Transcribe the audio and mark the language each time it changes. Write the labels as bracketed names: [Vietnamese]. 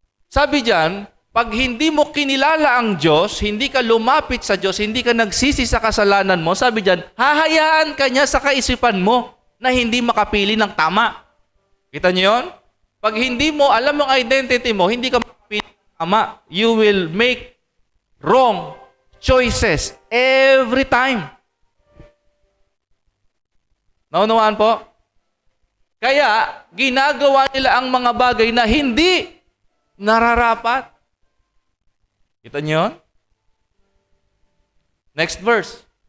[Filipino] Sabi diyan, pag hindi mo kinilala ang Diyos, hindi ka lumapit sa Diyos, hindi ka nagsisi sa kasalanan mo, sabi diyan, hahayaan ka niya sa kaisipan mo na hindi makapili ng tama. Kita niyo yun? Pag hindi mo alam ang identity mo, hindi ka makapili ng tama. [English] You will make wrong choices every time. [Filipino] Naunawaan po? Kaya, ginagawa nila ang mga bagay na hindi nararapat. Kita niyo? [English] Next verse.